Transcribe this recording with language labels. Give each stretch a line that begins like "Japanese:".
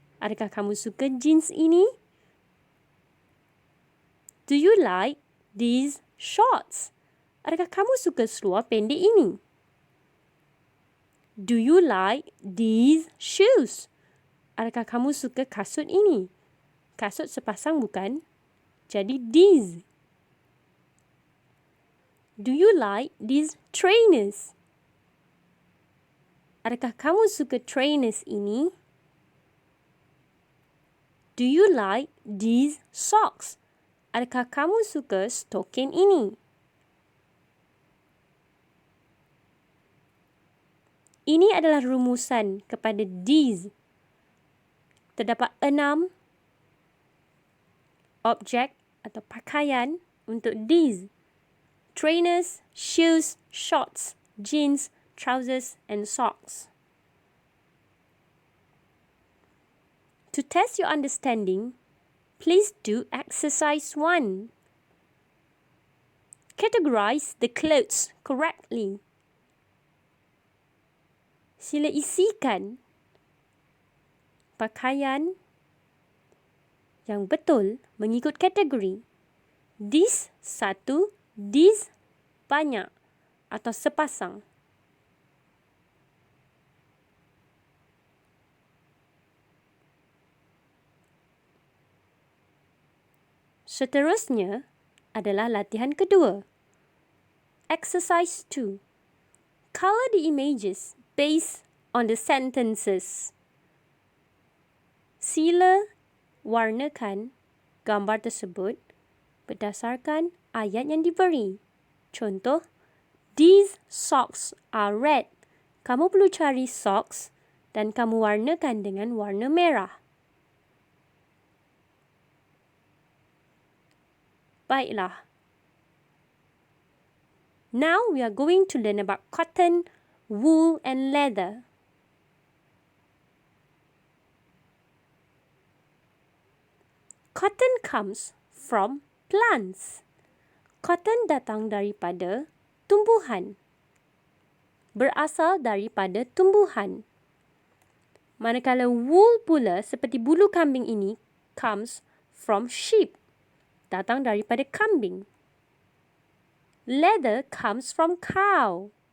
Malay: Adakah kamu suka jeans ini?
English: Do you like these shorts?
Malay: Adakah kamu suka seluar pendek ini?
English: Do you like these shoes?
Malay: Adakah kamu suka kasut ini? Kasut sepasang bukan? Jadi these.
English: Do you like these trainers?
Malay: Adakah kamu suka trainers ini?
English: Do you like these socks?
Malay: Adakah kamu suka stokin ini? Ini adalah rumusan kepada these. Terdapat 6 objek atau pakaian untuk these.
English: Trainers, shoes, shorts, jeans, trousers and socks. To test your understanding, please do exercise 1. Categorize the clothes correctly.
Malay: Sila isikan pakaian yang betul mengikut kategori. This satu, this banyak atau sepasang. Seterusnya adalah latihan kedua.
English: Exercise 2. Color the images based on the sentences.
Malay: Sila warnakan gambar tersebut berdasarkan ayat yang diberi. Contoh,
English: these socks are red.
Malay: Kamu perlu cari socks dan kamu warnakan dengan warna merah. Baiklah.
English: Now we are going to learn about cotton, wool and leather. Cotton comes from plants.
Malay: Cotton datang daripada tumbuhan. Berasal daripada tumbuhan. Manakala wool pula seperti bulu kambing ini
English: comes from sheep.
Malay: Datang daripada kambing.
English: Leather comes from cow.